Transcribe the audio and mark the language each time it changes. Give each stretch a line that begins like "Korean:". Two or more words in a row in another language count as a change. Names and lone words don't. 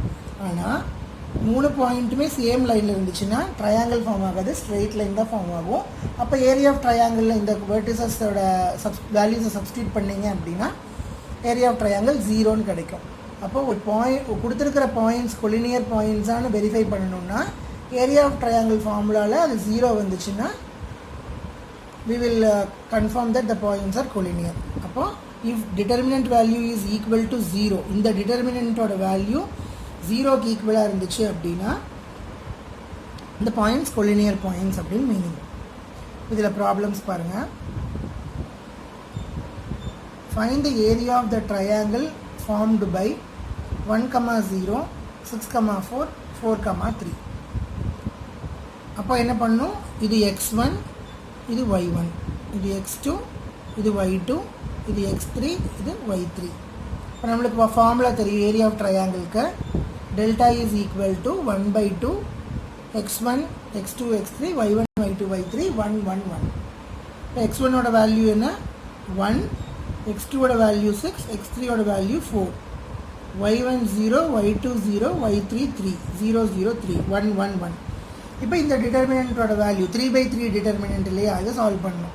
Tamil: ஆனால் 3 பாயிண்ட்டுமே சேம் லைனில் இருந்துச்சுன்னா ட்ரையாங்கிள் ஃபார்ம் ஆகாது,
English: straight line
Tamil: தான் ஃபார்ம் ஆகும். அப்போ
English: area of triangle
Tamil: இந்த வெர்டிசஸோட வேல்யூஸை சப்ஸ்டியூட் பண்ணிங்க அப்படின்னா
English: area of triangle
Tamil: 0ன்னு கிடைக்கும். அப்போ ஒரு கொடுத்துருக்கிற பாயிண்ட்ஸ் கொலினியர் பாயிண்ட்ஸானு வெரிஃபை பண்ணணும்னா
English: area of triangle
Tamil: ஃபார்முலாவில் அது 0 வந்துச்சுன்னா
English: we will confirm that the points are collinear. அப்போ if determinant value is equal to 0,
Tamil: இந்த டிட்டர்மினன்ட்டோட வேல்யூ 0க்கு ஈக்குவலாக இருந்துச்சு அப்படின்னா இந்த பாயிண்ட்ஸ்
English: collinear points
Tamil: அப்படின்னு மீனிங். இதில் ப்ராப்ளம்ஸ் பாருங்கள்.
English: find the area of the triangle formed by 1,0 6,4 4,3.
Tamil: அப்போ என்ன பண்ணும், இது x1 இது y1 இது x2 இது y2 இது x3 இது y3. இப்போ நம்மளுக்கு ஃபார்முலா தெரியும்
English: area of triangle. delta is equal to 1/2 x1 x2 x3 y1 y2 y3 1 1 1.
Tamil: இப்போ x1ஓட வேல்யூ என்ன 1, x2ஓட வேல்யூ 6, x3ஓட வேல்யூ 4, y1 0 y2 0 y3 3 0 0 3 1 1 1. இப்போ இந்த டிட்டர்மினண்ட்டோட வேல்யூ 3/3 டிட்டர்மினண்ட் இல்லையா, அதை சால்வ் பண்ணணும்.